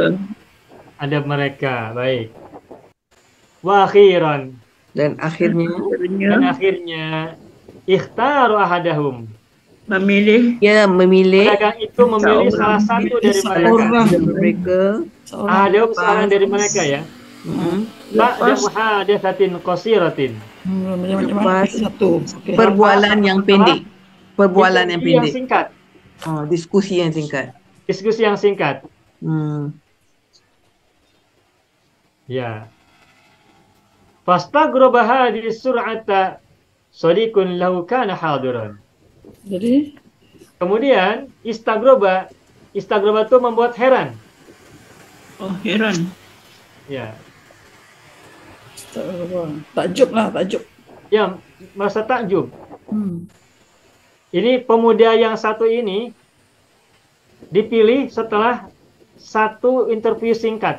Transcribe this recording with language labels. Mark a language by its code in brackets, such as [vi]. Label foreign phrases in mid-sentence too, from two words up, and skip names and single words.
[ms] Adab mereka. Baik. [ar] وأخيرا. [ms] Dan akhirnya Dan akhirnya [ar] اختار أحدهم. [ms] Memilih dia memilih Pedagang itu memilih salah satu dari mereka. Seorang. mereka Ahadahum seorang dari mereka ya. Ba'da lepas [ar] محادثة قصيرة. [ms] Lepas Satu. Okey. perbualan yang pendek. Perbualan yang Interview yang pendek. singkat. Diskusi yang singkat. Diskusi yang singkat. Hmm. Ya. [ar] فاستغرب هذه السرعة صديق له كان حاضرا. [ms] Jadi Kemudian istaghroba itu membuat heran. oh heran. Ya. takjub lah, takjub. Ya, merasa takjub. Hmm. Ini pemuda yang satu ini dipilih setelah satu interview singkat.